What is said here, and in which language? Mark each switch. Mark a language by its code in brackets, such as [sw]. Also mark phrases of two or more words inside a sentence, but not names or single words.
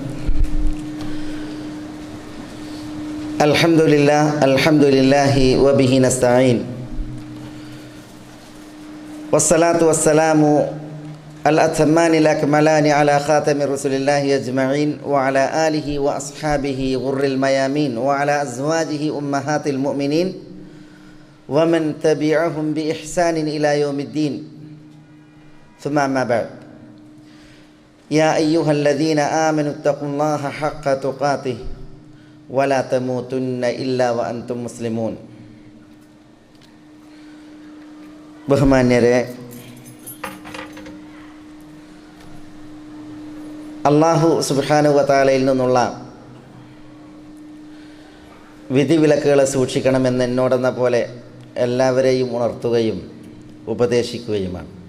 [ar] الحمد لله وبه نستعين والصلاة والسلام الأتمان الأكملان على خاتم رسول الله أجمعين وعلى آله وأصحابه غر الميامين وعلى أزواجه أمهات المؤمنين ومن تبعهم بإحسان إلى يوم الدين ثم ما بعد. يا أيها الذين آمنوا اتقوا الله حق تقاته ولا تموتن إلا وأنتم مسلمون. [ml] ബഹുമാന്യരെ, അല്ലാഹു [ar] سبحانه وتعالى [ml] നിന്നുള്ള വിധിവിലക്കുകളെ സൂക്ഷിക്കണമെന്ന് എന്നോടെന്ന പോലെ എല്ലാവരെയും ഉണർത്തുകയും ഉപദേശിക്കുകയുമാണ്.